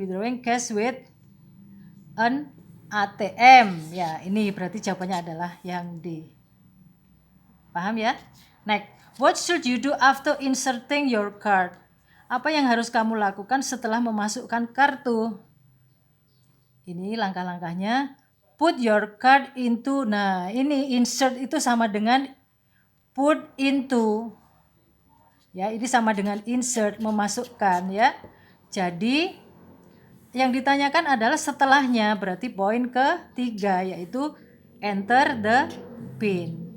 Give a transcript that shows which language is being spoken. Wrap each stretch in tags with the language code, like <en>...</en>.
<en>Withdrawing cash with an ATM.</en> <id>Ya, ini berarti jawabannya adalah yang D. Paham ya?</id> <en>Next, what should you do after inserting your card?</en> <id>Apa yang harus kamu lakukan setelah memasukkan kartu? Ini langkah-langkahnya.</id> <en>Put your card into.</en> <id>Nah, ini insert itu sama dengan put into. Ya, ini sama dengan insert, memasukkan ya. Jadi yang ditanyakan adalah setelahnya, berarti poin ke-3 yaitu</id> <en>enter the pin.</en>